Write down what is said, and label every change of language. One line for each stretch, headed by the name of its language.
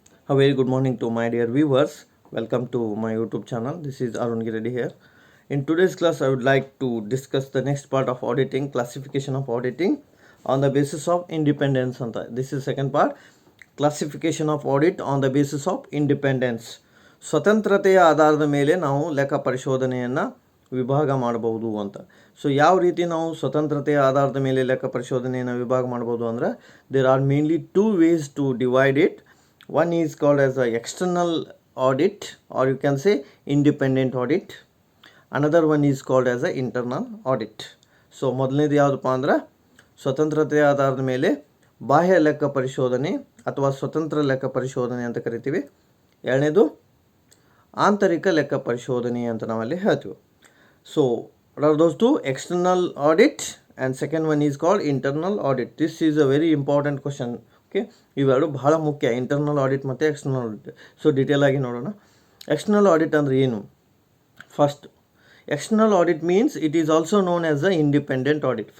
English: A very good morning to my dear viewers. Welcome to my YouTube channel. This is Arun Giredi here. In today's class, I would like to discuss the next part of auditing, classification of auditing on the basis of independence. This is second part, classification of audit on the basis of independence.
Kannada: ಸ್ವತಂತ್ರತೆಯ ಆಧಾರದ ಮೇಲೆ ನಾವು ಲೆಕ್ಕ ಪರಿಶೋಧನೆಯನ್ನು ವಿಭಾಗ ಮಾಡಬಹುದು ಅಂತ. So ಯಾವ ರೀತಿ ನಾವು ಸ್ವತಂತ್ರತೆಯ ಆಧಾರದ ಮೇಲೆ ಲೆಕ್ಕ ಪರಿಶೋಧನೆಯನ್ನು ವಿಭಾಗ ಮಾಡ್ಬೋದು ಅಂದ್ರೆ
English: There are mainly two ways to divide it. One is called as a external audit, or you can say independent audit. Another one is called as a internal audit.
Kannada: So ಮೊದಲನೇದು ಯಾವುದಪ್ಪ ಅಂದ್ರೆ ಸ್ವತಂತ್ರತೆಯ ಆಧಾರದ ಮೇಲೆ ಬಾಹ್ಯ ಲೆಕ್ಕ ಪರಿಶೋಧನೆ ಅಥವಾ ಸ್ವತಂತ್ರ ಲೆಕ್ಕ ಪರಿಶೋಧನೆ ಅಂತ ಕರಿತೀವಿ. ಎರಡನೇದು ಆಂತರಿಕ ಲೆಕ್ಕ ಪರಿಶೋಧನೆ ಅಂತ ನಾವಲ್ಲಿ ಹೇಳ್ತೀವಿ.
English: So those two, external audit and second one is called internal audit. This is a very important question.
Kannada: Okay, ಇವೆರಡು ಬಹಳ ಮುಖ್ಯ, ಇಂಟರ್ನಲ್ ಆಡಿಟ್ ಮತ್ತು ಎಕ್ಸ್ಟರ್ನಲ್ ಆಡಿಟ್. ಸೊ ಡೀಟೇಲ್ ಆಗಿ ನೋಡೋಣ.
English: external audit
Kannada: ಅಂದರೆ ಏನು?
English: First, external audit means it is also known as a independent audit.